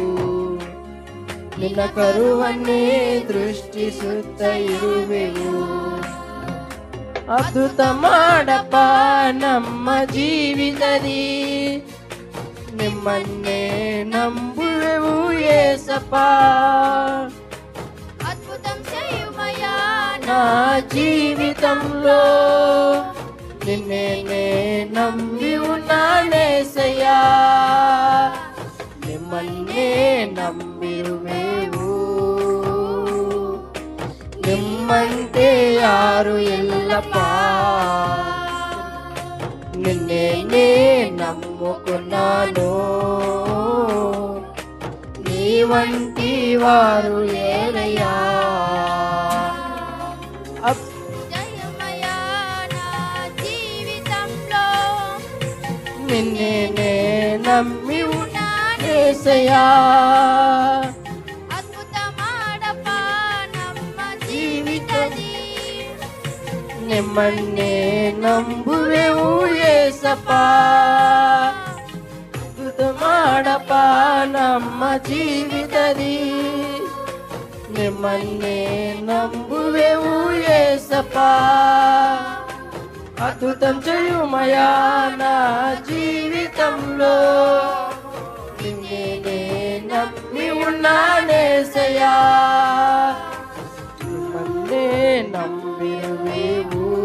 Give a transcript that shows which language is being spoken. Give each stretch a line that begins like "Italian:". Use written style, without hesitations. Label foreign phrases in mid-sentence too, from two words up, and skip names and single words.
Kannada: ನಿನ್ನ ಕರುವನ್ನೇ ದೃಷ್ಟಿಸುತ್ತ ಇರುವೆವು. ಅದ್ಭುತ ಮಾಡಪ್ಪ ನಮ್ಮ ಜೀವಿತದಿ, ನಿಮ್ಮನ್ನೇ ನಂಬುವೆವು యేసప్ప.
Telugu: అద్భుతం చేయుమయ్యా నా జీవితంలో, నిన్నే నమ్మి ఉన్నానేసయ్యా.
Kannada: ನಿಮ್ಮನ್ನೇ ನಂಬಿರುವೆವು. ನಿಮ್ಮಂತೆ ಯಾರು ಇಲ್ಲಪ್ಪ.
Telugu: నిన్నే నమ్ముకున్నాను, నీ వంటి వారు లేరయ్యా. జయమయ్యా నా జీవితంలో, నిన్నే నమ్మి ఉన్నానేసయ్యా.
Kannada: ಅದ್ಭುತಮಾಡಪ್ಪ ನಮ್ಮ ಜೀವಿತದಿ, ನಿಮ್ಮನ್ನೇ ನಂಬುವೆವು యేసప్ప. ಅದ್ಭುತ ಮಾಡಪ್ಪ ನಮ್ಮ ಜೀವಿತದಿ, ನಿಮ್ಮನ್ನೇ ನಂಬುವೆವು యేసప్ప.
Telugu: అద్భుతం చేయుమయ్యా నా జీవితంలో, నిన్నే నమ్మి ఉన్నానేసయ్యా.
Kannada: ನಿಮ್ಮನ್ನೇ ನಂಬಿರುವೆವು.